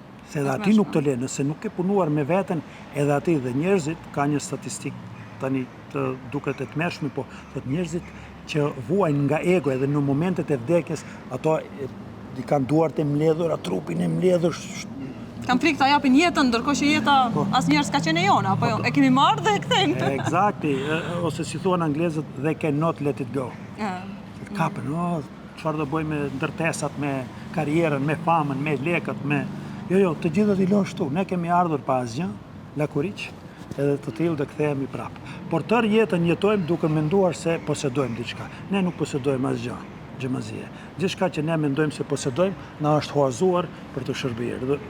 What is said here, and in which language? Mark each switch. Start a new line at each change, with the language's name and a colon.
Albanian: Se edhe ati nuk të le, nëse nuk ke punuar me veten, edhe ati dhe njerëzit, ka një statistik tani të duket e tmerrshme, po të njerëzit që vuajnë nga ego edhe në momentet e vdekjes, ato i kanë duart e mbledhura, trupin e mbledhur. Kam frikë ta japin jetën, ndërkohë që jeta asnjëherë s'ka qenë e jona, apo e kemi marrë dhe e kthejmë.
English: Exactly,
Albanian: ose si thuan anglezët,
English: they cannot let it go.
Albanian: Kapen, çfarë do bëj me ndërtesat, me karrierën, me famën, me lekët, me... Jo, të gjithë do t'i lësh tu. Ne kemi ardhur pa asgjë, lakuriq, edhe të tillë dhe kthehemi prapë. Por tër jetën jetojmë duke menduar se posedojmë diçka. Ne nuk posedojmë asgjë, xhamazie. Gjithçka që ne mendojmë se posedojmë na është huazuar për të shërbyer.